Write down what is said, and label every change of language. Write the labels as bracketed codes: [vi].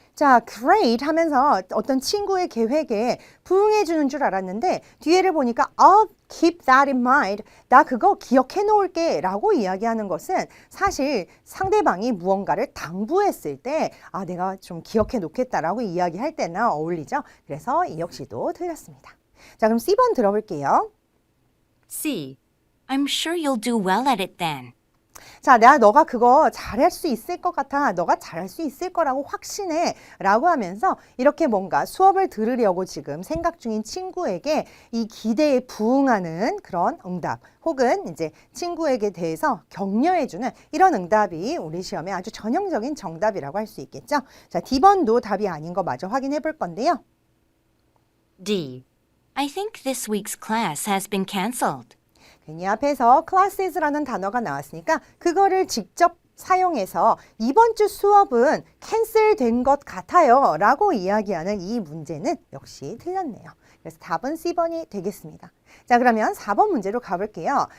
[ko] 자, great 하면서 어떤 친구의 계획에 부응해 주는 줄 알았는데 뒤에를 보니까 [en] I'll keep that in mind. [ko] 나 그거 기억해 놓을게 라고 이야기하는 것은 사실 상대방이 무언가를 당부했을 때 내가 좀 기억해 놓겠다라고 이야기할 때나 어울리죠. 그래서 이 역시도 틀렸습니다. 자, 그럼 C번 들어볼게요. [en] C. I'm sure you'll do well at it then. [ko] 자, 너가 그거 잘할 수 있을 것 같아. 너가 잘할 수 있을 거라고 확신해. 라고 하면서 이렇게 뭔가 수업을 들으려고 지금 생각 중인 친구에게 이 기대에 부응하는 그런 응답 혹은 이제 친구에게 대해서 격려해주는 이런 응답이 우리 시험에 아주 전형적인 정답이라고 할 수 있겠죠. 자, D번도 답이 아닌 거 마저 확인해 볼 건데요. [en] D. I think this week's class has been canceled. [ko] 괜히 앞에서 classes라는 단어가 나왔으니까 그거를 직접 사용해서 이번 주 수업은 캔슬된 것 같아요 라고 이야기하는 이 문제는 역시 틀렸네요. 그래서 답은 C번이 되겠습니다. 자, 그러면 4번 문제로 가볼게요.